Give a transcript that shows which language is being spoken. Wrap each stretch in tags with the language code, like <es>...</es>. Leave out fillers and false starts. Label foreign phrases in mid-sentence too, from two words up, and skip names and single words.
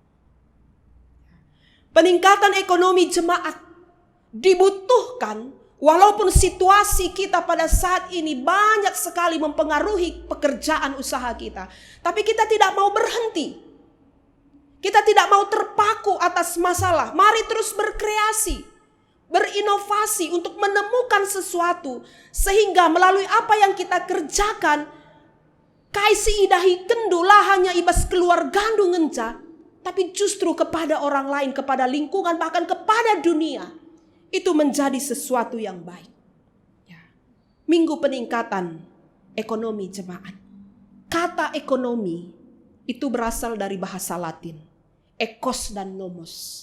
<id>Peningkatan ekonomi jemaat dibutuhkan walaupun situasi kita pada saat ini banyak sekali mempengaruhi pekerjaan usaha kita. Tapi kita tidak mau berhenti. Kita tidak mau terpaku atas masalah. Mari terus berkreasi, berinovasi untuk menemukan sesuatu. Sehingga melalui apa yang kita kerjakan,</id> <btx>kaisi idahi kendulah hanya ibas keluar gandu ngenca,</btx> <id>tapi justru kepada orang lain, kepada lingkungan, bahkan kepada dunia. Itu menjadi sesuatu yang baik. Ya. Minggu peningkatan ekonomi jemaat. Kata ekonomi itu berasal dari bahasa Latin. Ekos dan nomos.</id>